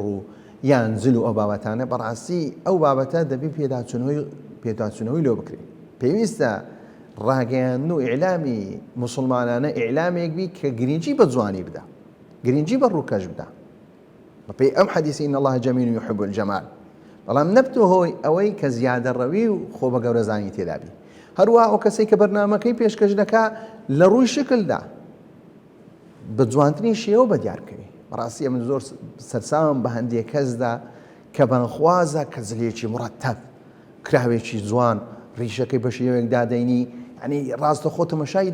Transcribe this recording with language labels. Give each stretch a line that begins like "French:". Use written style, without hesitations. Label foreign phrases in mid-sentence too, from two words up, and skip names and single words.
Central Kurdish: و یان زل و ئەو بابەتانە بەڕاستی ئەو بابەتە دەبی پێداچوونەوەی لۆ بکرێت پێویستە ڕاگەیاندن و ئیعلامی موسڵمانانە ئیعلامێک بی کە گرنگی بە جوانی بدە گرنگی بە ڕووکەش بدە بەپێی ئەم حەدیثی
Arabic: إن الله جميل يحب الجمال
Central Kurdish: بەڵام نەبتە هۆی ئەوەی کە زیادە ڕەوی و خۆ بە گەورە زانی تێدا بی هەروە ئەو کەسەی کە بەرنامەکەی پێشکەش دەکا لە ڕووی شکلدا بە جوانترین شێوە بە دیارکەوی بەڕاستی من زۆر سەرسامم بە هەندێک کەسدا کە بانخوازە کە زلێکی مڕەتەب کراوێکی جوان ڕیشەکەی بە شێوەیەک دادەینی ینی ڕاستە خۆ تەماشای